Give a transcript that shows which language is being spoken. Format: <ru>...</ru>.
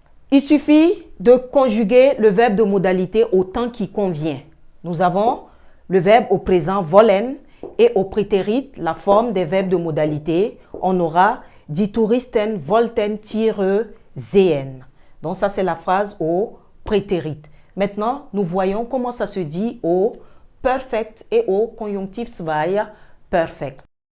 <fr>Il suffit de conjuguer le verbe de modalité au temps qui convient. Nous avons le verbe au présent wollen et au prétérit, la forme des verbes de modalité. On aura</fr> <de>die Touristen wollten Tiere sehen.</de> <fr>Donc ça c'est la phrase au prétérit. Maintenant, nous voyons comment ça se dit au perfect et au conjonctif zwei perfect.</fr>